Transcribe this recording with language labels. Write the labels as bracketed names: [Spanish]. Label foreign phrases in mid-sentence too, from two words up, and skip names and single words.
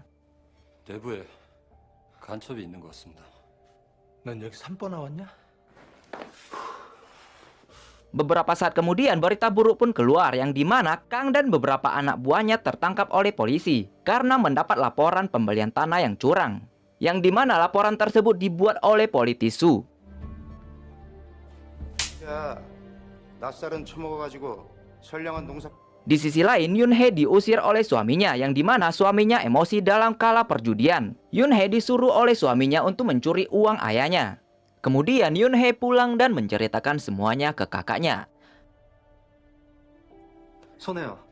[Korean] 내부에 간첩이 있는 것 같습니다. 난 여기 3번 나왔냐? [Indonesian] Beberapa saat kemudian berita buruk pun keluar yang dimana Kang dan beberapa anak buahnya tertangkap oleh polisi karena mendapat laporan pembelian tanah yang curang. Yang dimana laporan tersebut dibuat oleh politisi Su. [Korean] 야, 낯살은 처먹어가지고 선량한 농사. [Indonesian] Di sisi lain, Yoon-hee diusir oleh suaminya yang dimana suaminya emosi dalam kala perjudian. Yoon-hee disuruh oleh suaminya untuk mencuri uang ayahnya. Kemudian Yoon-hee pulang dan menceritakan semuanya ke kakaknya. [Korean] 손해야.